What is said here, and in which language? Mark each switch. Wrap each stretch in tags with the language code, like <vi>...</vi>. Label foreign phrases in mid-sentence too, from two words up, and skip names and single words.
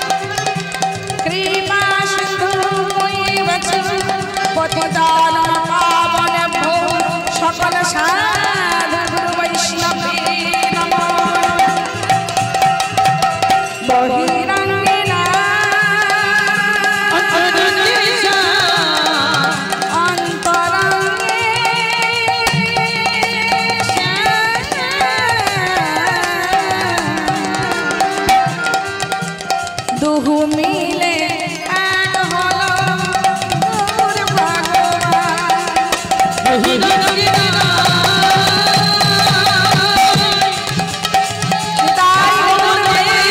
<sa>कृपासिन्धुमेव च पतितानां पावनेभ्यो सकलसाधुवैष्णवे नमः बहिरङ्गिना अन्तरङ्गे</sa> <bn>দুহু মিলে এক হলো মোর ভগবান তাই বলে</bn>